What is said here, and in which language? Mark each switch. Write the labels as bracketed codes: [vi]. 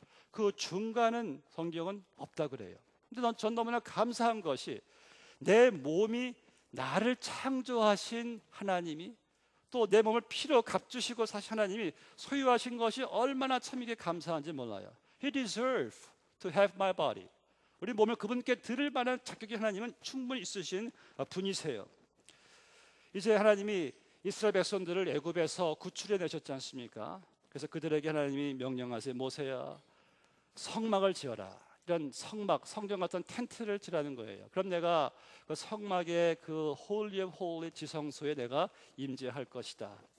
[ko] 그 중간은 성경은 없다 그래요. 근데 전 너무나 감사한 것이 내 몸이 나를 창조하신 하나님이 또 내 몸을 피로 값주시고 사신 하나님이 소유하신 것이 얼마나 참 이게 감사한지 몰라요. [en] He deserves to have my body. [ko] 우리 몸을 그분께 드릴 만한 자격이 하나님은 충분히 있으신 분이세요. 이제 하나님이 이스라엘 백성들을 애굽에서 구출해 내셨지 않습니까? 그래서 그들에게 하나님이 명령하세요. 모세야, 성막을 지어라. 이런 성막, 성전 같은 텐트를 지라는 거예요. 그럼 내가 그 성막의 그 홀리 오브 홀리 지성소에 내가 임재할 것이다.